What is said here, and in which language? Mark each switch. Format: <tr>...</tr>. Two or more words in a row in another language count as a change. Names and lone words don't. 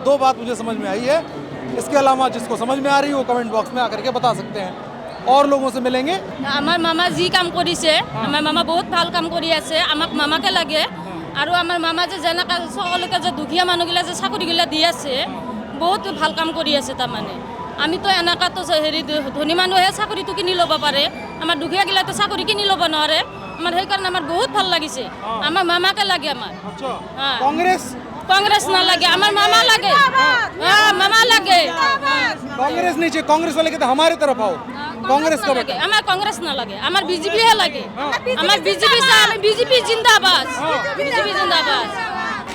<hi>2 बात मुझे समझ में आई है। इसके अलावा जिसको समझ में आ रही है वो कमेंट बॉक्स में आकर के बता सकते हैं। और लोगों से मिलेंगे।</hi> <as>আমার মামা যি কাম কৰিছে, আমাৰ মামা বহুত ভাল কাম কৰি আছে, আমাক মামাকে লাগে। আৰু আমাৰ মামা যে যেনেকা সকলোকে যে দুখীয়া মানুহগিলা যে চাকৰিগিলা দি আছে, বহুত ভাল কাম কৰি আছে। তাৰমানে আমিতো এনেকাতো হেৰি ধনী মানুহে চাকৰিটো কিনি ল'ব পাৰে, আমাৰ দুখীয়াগিলাতো চাকৰি কিনি ল'ব নোৱাৰে। আমাৰ সেইকাৰণে আমাৰ বহুত ভাল লাগিছে, আমাৰ মামাকে লাগে।</as> <hi>আমাৰ कांग्रेस ना लगे, हमारे मामा लगे, मामा लगे। कांग्रेस नहीं चाहिए, कांग्रेस वाले कहते हमारे तरफ आओ। कांग्रेस का लगे, हमारे कांग्रेस ना लगे, हमारे बीजेपी है लगे, हमारे बीजेपी से, बीजेपी जिंदाबाद, बीजेपी जिंदाबाद।</hi>